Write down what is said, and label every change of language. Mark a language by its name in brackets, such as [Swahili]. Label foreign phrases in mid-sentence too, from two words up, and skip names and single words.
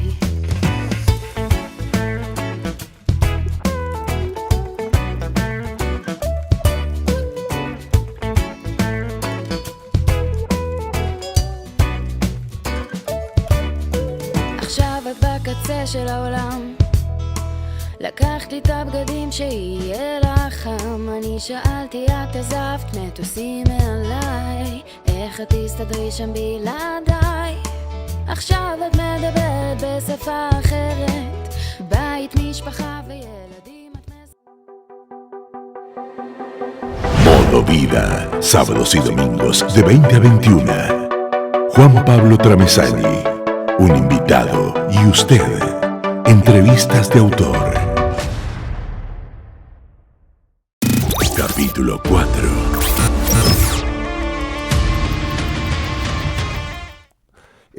[Hebrew] עכשיו את בקצה של העולם, לקחת לי את הבגדים שיהיה לך חם. אני שאלתי, את עזבת מטוסים מעליי, איך את תסתדרי שם בלעדיי? עכשיו את מדברת בשפה אחרת, בית, משפחה וילדים את [Spanish] Modo Vida, sábados y domingos de 20 a 21. Juan Pablo Tramesani, un invitado y usted. Entrevistas de autor. Capítulo 4.